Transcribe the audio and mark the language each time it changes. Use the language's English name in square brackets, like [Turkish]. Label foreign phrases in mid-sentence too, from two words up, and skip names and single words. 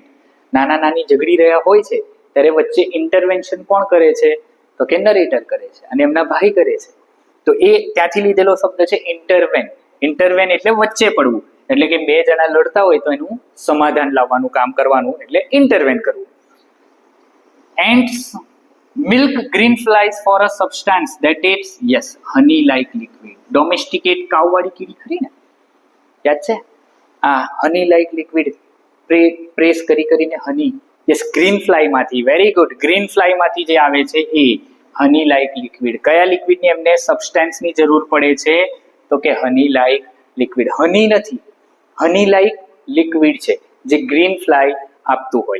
[Gujarati] નાના નાની ઝઘડી રહ્યા હોય છે ત્યારે વચ્ચે ઇન્ટરવેન્શન કોણ કરે છે? તો કે નરેટર કરે છે અને એમના ભાઈ કરે છે. તો એ ત્યાંથી લીધેલો શબ્દ છે ઇન્ટરવેન. ઇન્ટરવેન એટલે વચ્ચે પડવું, એટલે કે બે જણા લડતા હોય તો એનું સમાધાન લાવવાનું કામ કરવાનું, એટલે ઇન્ટરવેન કરવું. [English] Ants milk green flies for a substance that is yes honey like liquid. Domesticate cow [Gujarati] વાળી કીડી ખરી ને, યાદ છે? આ [English] honey like liquid [Gujarati] પ્રેસ કરીને [English] honey, yes, green fly [Gujarati] માંથી, [English] very good, green fly [Gujarati] માંથી જે આવે છે એ [English] honey like liquid. [Gujarati] કયા લિક્વિડની એમને સબસ્ટેન્સની જરૂર પડે છે? તો કે [English] honey like liquid. [Gujarati] હની નથી, [English] honey like liquid [Gujarati] છે જે [English] green fly [Gujarati] આપતું હોય.